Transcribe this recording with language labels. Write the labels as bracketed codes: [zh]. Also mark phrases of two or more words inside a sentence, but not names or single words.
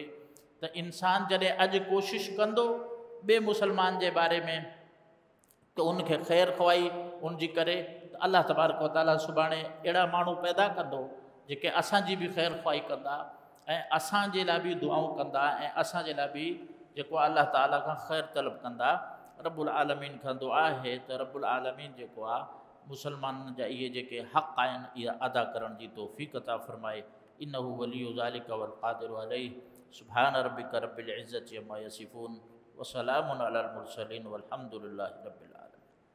[sd] त इंसानु जॾहिं अॼु कोशिशि कंदो ॿिए मुस्लमान जे बारे में त उनखे ख़ैरु ख़्वाही उनजी करे, त [ar] الله تبارك وتعالى [sd] सुभाणे अहिड़ा माण्हू पैदा कंदो जेके असांजी बि ख़ैरु ख़्वाही कंदा ऐं असांजे लाइ बि दुआऊं कंदा ऐं असांजे लाइ बि जेको [ar] الله تعالى [sd] खां ख़ैरु तलब कंदा। [ar] رب العالمين [sd] खां दुआ आहे त [ar] رب العالمين [sd] जेको आहे मुसलमाननि जा इहे जेके हक़ आहिनि इहा अदा करण जी तौफ़ीक़ अता फ़रमाए। [ar] إنه ولي ذلك والقادر عليه۔ سبحان ربك رب العزة عما يصفون وسلام على المرسلين والحمد لله رب العالمين.